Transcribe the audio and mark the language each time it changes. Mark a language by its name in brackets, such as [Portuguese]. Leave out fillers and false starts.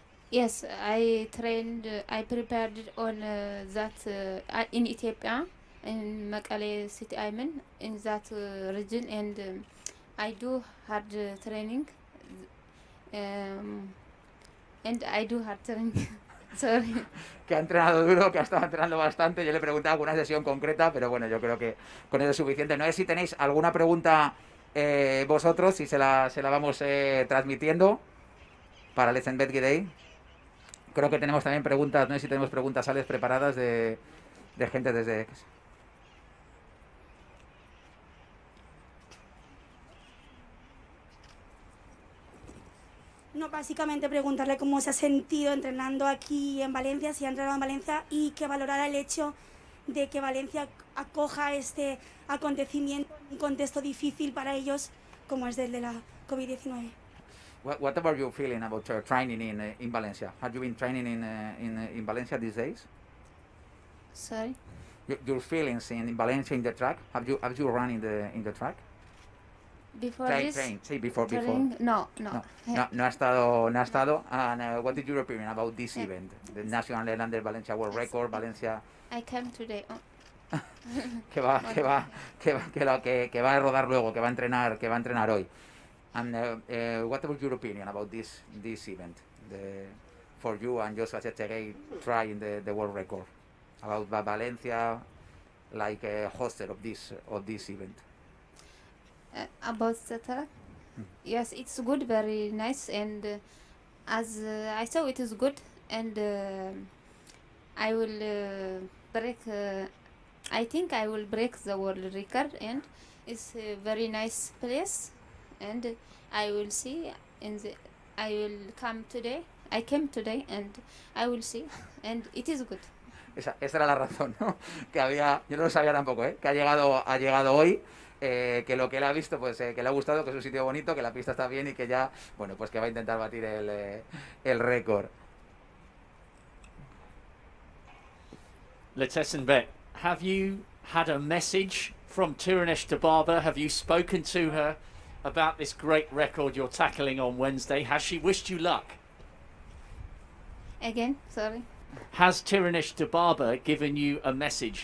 [English] Yes, I trained, I prepared on that in Ethiopia, in Mekelle City Island, in that region, and I do hard training, and I do hard training. Sorry. [Spanish] Que ha entrenado duro, que ha estado entrenando bastante. Yo le he preguntado alguna sesión concreta, pero bueno, yo creo que con eso es suficiente. No sé si tenéis alguna pregunta vosotros, si se la vamos transmitiendo para Let's Cheptegei. Creo que tenemos también preguntas, no sé si tenemos preguntas, Alex, preparadas de gente desde... No, básicamente preguntarle cómo se ha sentido entrenando aquí en Valencia, si ha entrenado en Valencia, y que valorara el hecho de que Valencia acoja este acontecimiento en un contexto difícil para ellos como es el de la COVID-19. [English] What about you feeling about training in Valencia? Have you been training in Valencia these days? Sorry? Your feelings in Valencia in the track? Have you run in the track? Before Train, [Spanish] sí, [English] before. No. [Spanish] No ha estado. [English] And what did you opinion about this event? The National NN Valencia World Record, Valencia. I came today. [Spanish] que va a rodar luego, que va a entrenar hoy. [English] And what about your opinion about this event? For you and Joshua Cheptegei trying the world record. about Valencia, like a hoster of this event? About the track, yes, it's good, very nice, and as I saw, it is good, and I will break. I think I will break the world record, and it's a very nice place, and I will see in the. I will come today. I came today, and I will see, and it is good. [Spanish] Esa era la razón, ¿no? Que había, yo no lo sabía tampoco, ¿eh? Que ha llegado hoy, que lo que él ha visto, pues que le ha gustado, que es un sitio bonito, que la pista está bien y que ya, bueno, pues que va a intentar batir el récord. [English] Letessenbet, have you had a message from Tirunesh Dibaba? Have you spoken to her about this great record you're tackling on Wednesday? Has she wished you luck? Again, sorry. Has Tirunesh Dibaba given you a message?